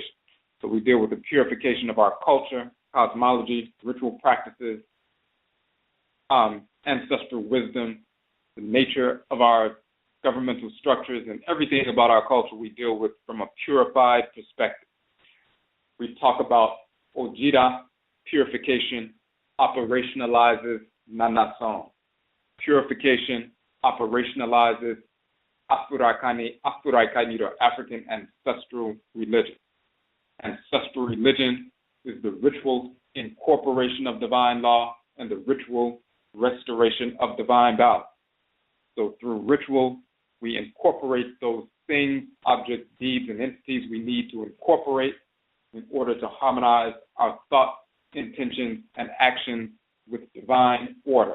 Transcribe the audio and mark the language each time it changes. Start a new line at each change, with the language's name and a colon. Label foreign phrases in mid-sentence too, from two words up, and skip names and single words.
English: So we deal with the purification of our culture, cosmology, ritual practices, ancestral wisdom, the nature of our governmental structures, and everything about our culture we deal with from a purified perspective. We talk about Ojira, purification, operationalizes Nanason. Purification operationalizes Afuraikani, or African ancestral religion. Ancestral religion is the ritual incorporation of divine law and the ritual restoration of divine balance. So through ritual, we incorporate those things, objects, deeds, and entities we need to incorporate in order to harmonize our thoughts, intentions, and actions with divine order.